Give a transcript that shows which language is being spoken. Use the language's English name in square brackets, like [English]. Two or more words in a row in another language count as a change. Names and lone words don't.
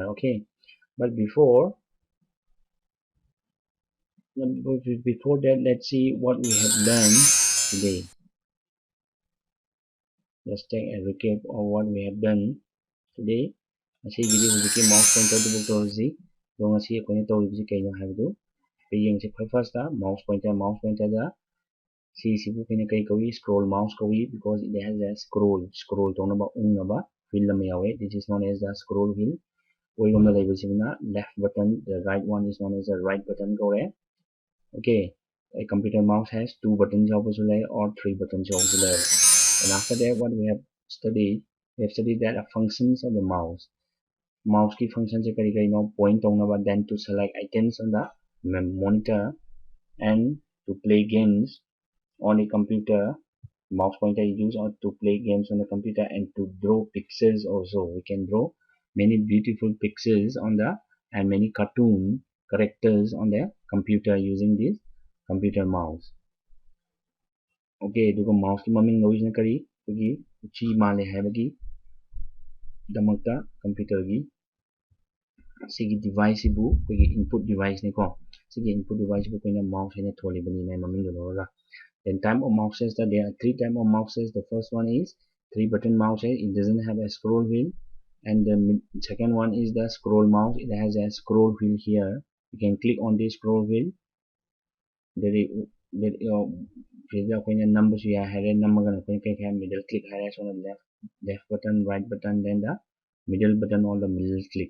[English] Okay, but before that, let's see what we have learned today. Let's take a recap of what we have done today. [Manipuri] Asi video hujiki [English] mouse pointer [Manipuri] du tawzi do ngasi akoina tawribsi kaino haibdu peyeng se first da [English] mouse pointer [Manipuri] da sibu kaina kai kawi [English] scroll mouse [Manipuri] kawi [English] because it has a scroll [Manipuri] tonaba unaba wheel lam yawe. [English] This is known as the scroll wheel. [Manipuri] Oiromda laibasina [English] left button, the right one is known as the right button kore. Okay, a computer mouse has 2 buttons or 3 buttons. And after that, what we have studied that the functions of the mouse key functions se [Manipuri] kari no [English] point on then to select items on the monitor, and to play games on a computer. Mouse pointer is used to play games on the computer and to draw pictures also. We can draw many beautiful pictures on the and many cartoon characters on the computer using this computer mouse. [Manipuri] Okay, aduga mouse ki maming loisna kari kogi uchi male habagi damakta computer gi sigi device bu kogi [English] input device [Manipuri] ni ko sigi [English] input device [Manipuri] bu koina mouse ene tholi bani mai maming lo ga. [English] Then type of mouses that there are three type of mouses. The first one is three button mouse. It doesn't have a scroll wheel. And the second one is the scroll mouse. It has a scroll wheel here. You can click on the scroll wheel. There is numbers you have number middle click on the left button, right button, then the middle button or the middle click.